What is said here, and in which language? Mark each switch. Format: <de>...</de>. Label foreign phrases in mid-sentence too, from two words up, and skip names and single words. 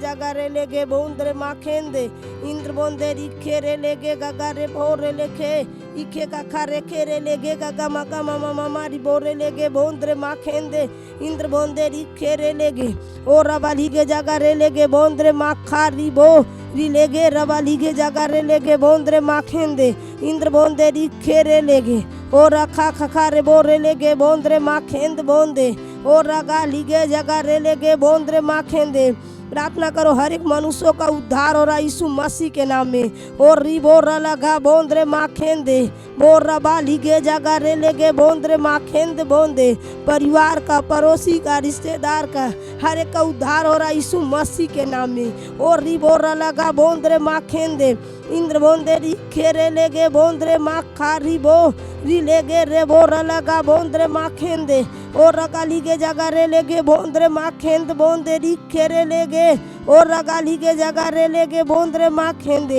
<hi>जगह रे लेगे बोंद्रे माँ खेंदे इंद्र बोंदे रिखे रे लेगे गगा रे भोर रे लेखे इखे काखा रेखे रे लेगे गगा मगा ममा ममा रिबोर रे लेगे बोंद्रे माँ खेंदे इंद्र बोंदे रिखे रे लेगे और रबाली के जगह रे लेगे बोंद्रे माँ खा रिबो री लेगे रबाली के जगह रे लेगे बोंद्रे माँ खेंदे इंद्र बोंदे रिखे रे लेगे और रखा खखा रे बो रे लेगे बोंद्रे माँ खेंद बोंदे और रगा लीगे जगह रे लेगे बोंद्रे माँ खेंदे। प्रार्थना करो हर एक मनुष्यों का उद्धार हो रहा है यीशु मसीह के नाम में। और रिबोर लगा बोंद्रे माँ खेंदे बोर रबा लीगे जगह रे लेगे बोंद्रे माँ खेंद बोंदे। परिवार का, पड़ोसी का, रिश्तेदार का हर एक का उद्धार हो रहा है यीशु मसीह के नाम में। और रिबोर लगा बोंद्रे माँ खेंदे इंद्र बोंदे रिखे रे लेगे बोंद्रे माँ खा रिबो री लेगे रे बोर लगा बोंद्रे माँ खेंदे और रगाली के जगह रे लेगे बोंद्रे माँ खेंद बोंदे रिखे रे लेगे और रगाली के जगह रे लेगे बोंद्रे माँ खेंदे।</hi>